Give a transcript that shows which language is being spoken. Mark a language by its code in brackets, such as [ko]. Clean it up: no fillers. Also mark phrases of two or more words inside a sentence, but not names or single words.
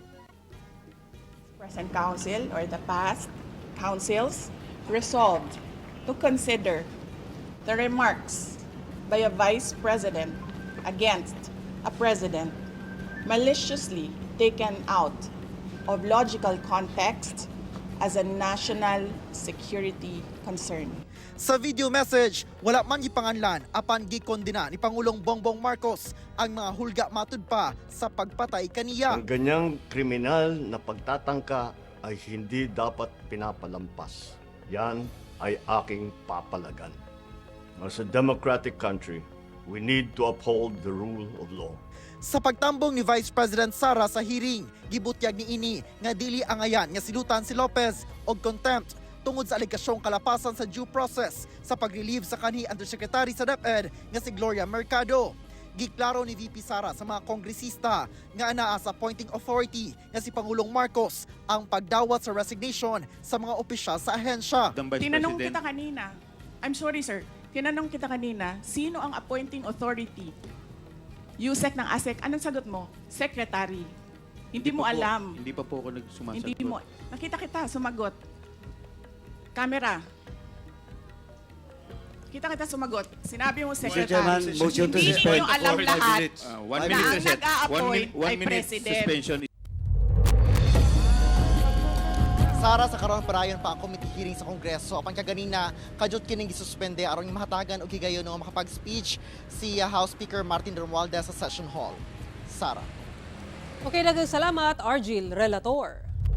[en] present council or the past councils, resolved to consider the remarks by a vice president against a president maliciously taken out of logical context as a national security concern. [ceb] sa video message, wala man gipanganlan apan gikondena ni Pangulong Bongbong Marcos ang mga hulga matud pa sa pagpatay kaniya. [tl] Ang ganyang kriminal na pagtatangka ay hindi dapat pinapalampas. Yan ay aking papalagan. [en] As a democratic country, we need to uphold the rule of law. [ceb] Sa pagtambong ni Vice President Sara sa hearing, gibutyag ni ini nga dili angayan nga silutan si Lopez og contempt tungod sa alegasyong kalapasan sa [en] due process [ceb] sa pag-relieve sa kanhi Undersecretary sa DepEd nga si Gloria Mercado. Giklaro ni VP Sara sa mga kongresista nga anaa sa [en] appointing authority [ceb] nga si Pangulong Marcos ang pagdawat sa resignation sa mga opisyal sa ahensya. [tl] Tinanong kita kanina, [en] I'm sorry sir, [tl] tinanong kita kanina, sino ang [en] appointing authority? [tl] Usec ng ASEC, anong sagot mo? Secretary. Hindi mo alam. Hindi pa po ako nagsumasagot. Hindi mo. Nakita kita, sumagot. Camera. Kita sumagot. Sinabi mo, Secretary. [en] Motion to [tl] Hindi [en] suspend [tl] nyo alam [en] for 5 [tl] lahat [en] minutes. [tl] na ang nag-a-appoint ay President. [en] Suspension. [ceb] Sara, sa karon parayon pa ang [en] committee hearing [ceb] sa Kongreso. Apan kaganina, kadyot kining gisuspende aron mahatagan og higayon nga makapag-speech si House Speaker Martin Romualdez sa [en] session hall. [ceb] Sara. Okay, daghang salamat, Argil Relator.